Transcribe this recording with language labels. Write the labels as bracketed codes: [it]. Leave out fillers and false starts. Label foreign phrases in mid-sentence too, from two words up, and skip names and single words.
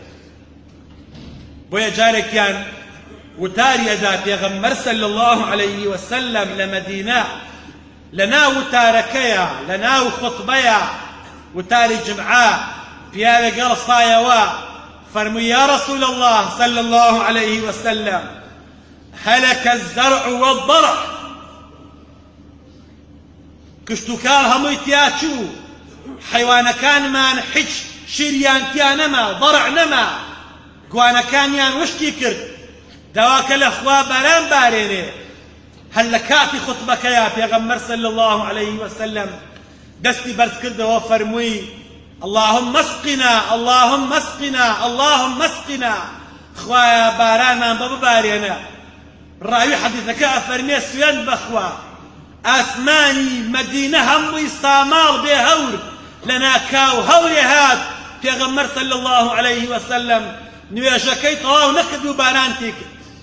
[ckb] بۆیە جارێکیان وتاریەدا پێغەمبەر [ar] صلی الله عليه وسلم [ckb] لە مەدینە لەناو وتارەکەیە لەناو خوتبەیە وتاری جمعە پیاوێک گەڵسایەوە فەرمووی [ar] یا رسول الله صلی الله عليه وسلم هلك الزرع والضرع [ckb] کشتوکاڵ هەمووی تیا چوو حەیوانەکانمان هیچ شیریان تیا نەما ضەرع نەما گوانەکانیان وشتی کرد داواکە لە خوا باران بارێنێ هەر لە کاتی خوتبەکەیە پێغەمبەر [ar] صلی الله عليه وسلم [ckb] دەستی بەرز کردەوە فەرمووی [ar] اللهم اسقنا اللهم اسقنا اللهم اسقنا [ckb] خوایە بارانمان بە ببارێنە. ڕاوی حەدیثەکە ئەفەرمێ سوێند بەخوا ئاسمانی مەدینە هەمووی ساماڵ بێ هەور لە ناکاو هەورێ هات پێغەمبەر [ar] صلی الله عليه وسلم [ckb] نوێژەکەی تەواو نەکرد و باران تێ کرد.